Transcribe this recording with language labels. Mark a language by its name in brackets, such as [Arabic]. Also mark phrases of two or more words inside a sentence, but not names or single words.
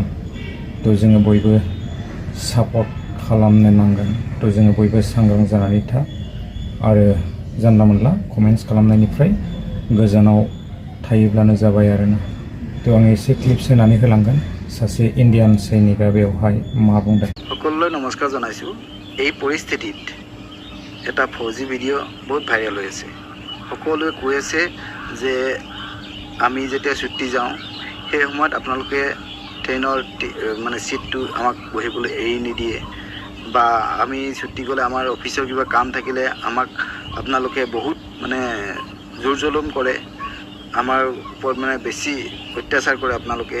[Bodo] तो जोङो बयबो सापर्ट खालामनो नांगोन। तो जोङो बयबो सांग्रां जानानै था आरो जानला मोनला कमेन्ट्स खालामनायनिफ्राय गोजानाव थायोब्लानो जाबाय आरोना। तो आं एसे क्लिप्स होनानै होलांगोन सासे इन्डियान सैनिका बेवहाय मा बुंदों। [Assamese] সকলোলৈ নমস্কাৰ জনাইছোঁ। এই পৰিস্থিতিত এটা ফৌজি ভিডিঅ' বহুত ভাইৰেল হৈ আছে। সকলোৱে কৈ আছে যে আমি যেতিয়া ছুটী যাওঁ সেই সময়ত আপোনালোকে ট্ৰেইনৰ মানে ছিটটো আমাক বহিবলৈ এৰি নিদিয়ে, বা আমি ছুটী গ'লে আমাৰ অফিচৰ কিবা কাম থাকিলে আমাক আপোনালোকে বহুত মানে জোৰ জুলুম কৰে, আমাৰ ওপৰত মানে বেছি অত্যাচাৰ কৰে আপোনালোকে।